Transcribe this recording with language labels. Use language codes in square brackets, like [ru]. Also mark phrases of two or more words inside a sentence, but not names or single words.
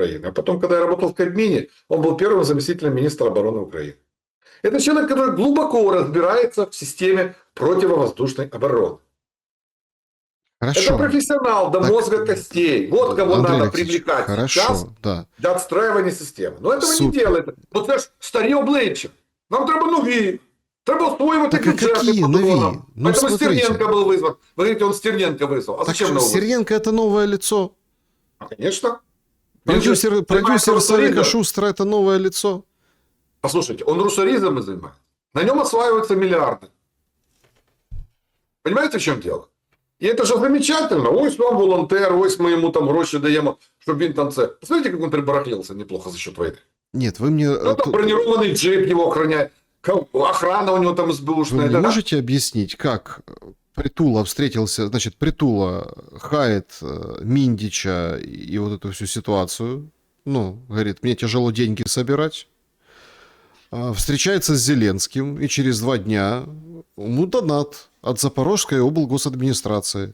[ru] А потом, когда я работал в Кабмине, он был первым заместителем министра обороны Украины. Это человек, который глубоко разбирается в системе противовоздушной обороны. Хорошо. Это профессионал до мозга костей. Вот кого Андрей надо Алексеевич, привлекать сейчас хорошо, да. для отстраивания системы. Но этого Супер. не делает. [uk] Вот це ж старі обличчя. Нам треба нові. Треба освоювати [ru] Так а [uk] бюджети какие по нові? дронам. [ru] Ну, Поэтому смотрите. Стерненко был вызван. Вы говорите, он Стерненко вызвал. А Так зачем что, его вызвал? Стерненко это новое лицо. Конечно. Продюсер Савика Шустера это новое лицо. Послушайте, он русоризом и занимается. На нем осваиваются миллиарды. Понимаете, в чем дело? И это же замечательно. [uk] Ось вам волонтер, ось [ru] мы ему [uk] там гроші даємо, щоб він там це. [ru] Посмотрите, как он прибарахлился неплохо за счет войны. Нет, вы мне... Ну, там бронированный джип его охраняет. Охрана у него там Вы СБУшная. мне Да? можете объяснить, как Притула встретился, значит, Притула хает Миндича и вот эту всю ситуацию, ну, говорит, мне тяжело деньги собирать, встречается с Зеленским, и через 2 дня ему донат от Запорожской облгосадминистрации.